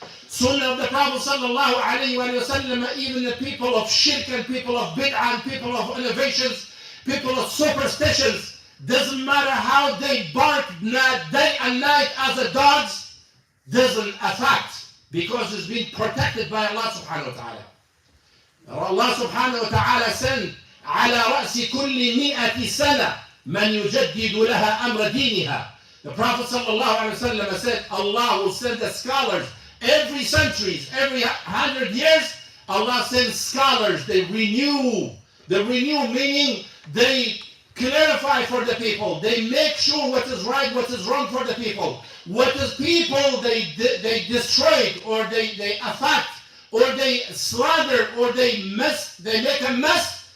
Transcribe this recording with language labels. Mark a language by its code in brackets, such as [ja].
[en] Sunnah of the Prophet sallallahu alayhi wa sallam, even the people of shirk and people of bid'ah and people of innovations, people of superstitions, doesn't matter how they bark day and night as the dogs, doesn't affect, because it's being protected by Allah subhanahu wa ta'ala. Allah subhanahu wa ta'ala sent [ar] على رأس كل 100 سنة من يجدد لها أمر دينها. [en] The Prophet sallallahu alayhi wa sallam said, Allah will send the scholars every centuries, every 100 years. Allah sends scholars. They renew meaning they clarify for the people. They make sure what is right, what is wrong for the people. What is people they destroy, or they affect, or they slander, or they make a mess.